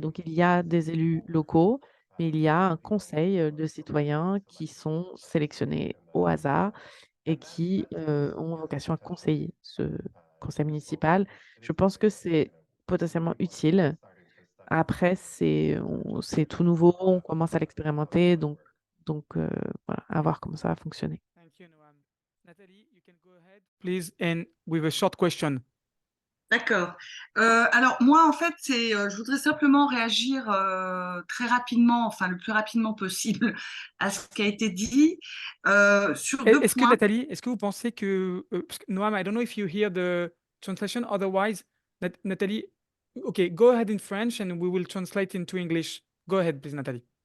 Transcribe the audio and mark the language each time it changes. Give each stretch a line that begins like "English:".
French: Donc, il y a des élus locaux, mais il y a un conseil de citoyens qui sont sélectionnés au hasard et qui ont vocation à conseiller ce conseil municipal. Je pense que c'est potentiellement utile. Après, c'est tout nouveau, on commence à l'expérimenter, donc voilà, à voir comment ça va fonctionner.
English: Thank you, Noam. Nathalie, you can go ahead, please, and with a short question.
French: D'accord. Alors moi, en fait, je voudrais simplement réagir très rapidement, enfin le plus rapidement possible, à ce qui a été dit sur deux Est-ce que points.
English: Nathalie,
French: est-ce que vous pensez que, parce que,
English: Noam, I don't know if you hear the translation, otherwise, Nathalie, okay, go ahead in French and we will translate into English. Go ahead, please, Nathalie.